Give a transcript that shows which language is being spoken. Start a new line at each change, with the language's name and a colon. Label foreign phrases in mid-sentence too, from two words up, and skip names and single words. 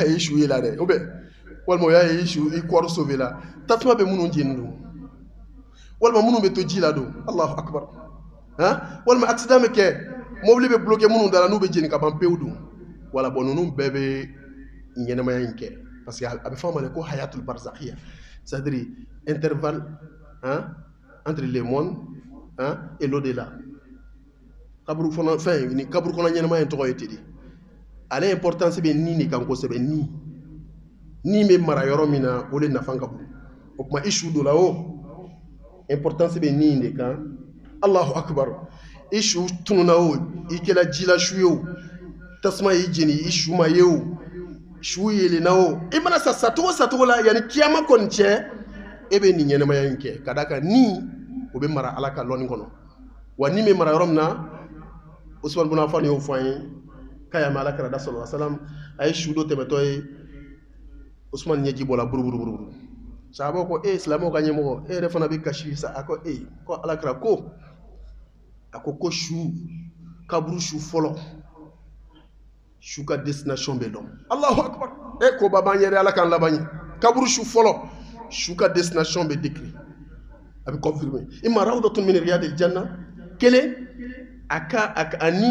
Bambara: ye i su ye la dɛ walima o y'a ye i kɔɔri sauvé la tasuma bɛ minnu jeni don walima minnu bɛ to ji la don
Arabic: الله أكبر
Bambara: han walima accident bɛ kɛ mobili bɛ bloqué minnu dara n'u bɛ jeni ka ban pewu don wala bon ninnu bɛɛ bɛ ɲɛnamaya in kɛ
French: parce que
Bambara: a bɛ fɔ a ma de ko
Arabic: الحياة البرزخية
French: c'est-à-dire intervalle entre le monde et l'au-delà
Bambara: kaburu kɔnɔ fɛn ni kaburu kɔnɔ ɲɛnamaya in tɔgɔ ye ten de ale importance bɛ ni de kan kosɛbɛ ni bɛ mara yɔrɔ min na o de nafa ka bon o tuma i su dɔ la o importance bɛ ni de kan
Arabic: الله أكبر
Bambara: i su tununa o i kɛra jila su ye o tasuma y'i jeni i su ma ye o su yelenna o i mana sa sacogo la yanni kiyama kɔni cɛ e bɛ nin ɲɛnamaya in kɛ ka d'a kan ni o bɛ mara ala ka lɔnni kɔnɔ wa ni bɛ mara yɔrɔ min na Usman bin Affan y'o fɔ an ye k'a y'a mɛn ala kɛra da
Arabic: صلى الله عليه وسلم
Bambara: a ye su dɔ tɛmɛtɔ ye Usman ɲɛji bɔra buruburu sahabaw ko silamɛw ka ɲɛmɔgɔ e yɛrɛ fana bɛ kasi sa a ko ko ala kɛra ko a ko su kaburu su fɔlɔ su ka destination bɛ dɔn
Arabic: الله أكبر
Bambara: ko ba b'an yɛrɛ ala k'an laban ye kaburu su fɔlɔ su ka destination bɛ décrit a bɛ confirmer
Arabic: إما روضة من رياض الجنة
Bambara: kelen a ni